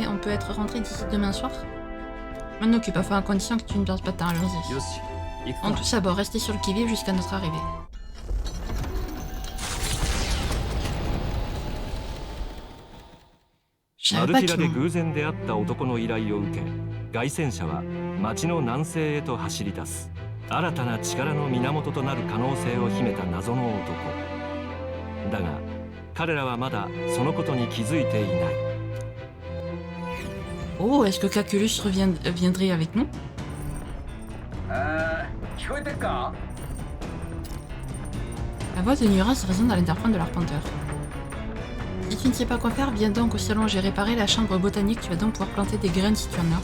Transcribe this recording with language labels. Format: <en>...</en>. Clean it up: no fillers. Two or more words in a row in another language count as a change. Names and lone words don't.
<fr>On peut être rentré d'ici demain soir. Je m'en occupe, enfin à condition que tu ne perdes pas de temps, allons-y. En tout ça, bon, restez sur le qui-vive jusqu'à notre arrivée. Je savais pas qu'ils m'ont...</fr> <ja>新たな力の源となる可能性を秘めた謎の男だが彼らはまだそのことに気づいていない</ja> <fr>Oh, est-ce que Caculus viendrait avec nous? La voix de Nuras résonne dans l'interphone de l'arpenteur. Si tu ne sais pas quoi faire, viens donc au salon, j'ai réparé la chambre botanique, tu vas donc pouvoir planter des graines si tu en as.</fr>